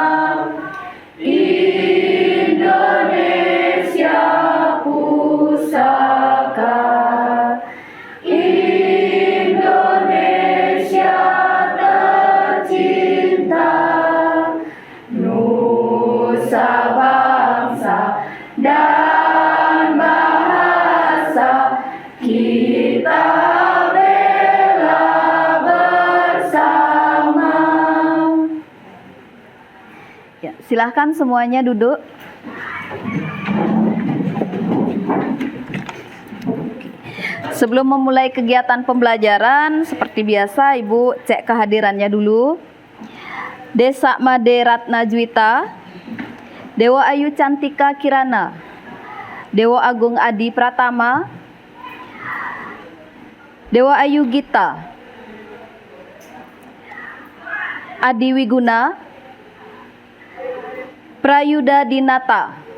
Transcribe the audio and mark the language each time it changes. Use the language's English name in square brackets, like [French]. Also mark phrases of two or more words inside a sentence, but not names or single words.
[Indonesian] Indonesia pusaka, Indonesia tercinta, nusa bangsa dan bahasa kita bela bersama. Ya, silahkan semuanya duduk. Sebelum memulai kegiatan pembelajaran, seperti biasa Ibu cek kehadirannya dulu. Desa Made Ratna Juwita, Dewa Ayu Cantika Kirana, Dewa Agung Adi Pratama, Dewa Ayu Gita, Adi Wiguna, Prayuda Dinata,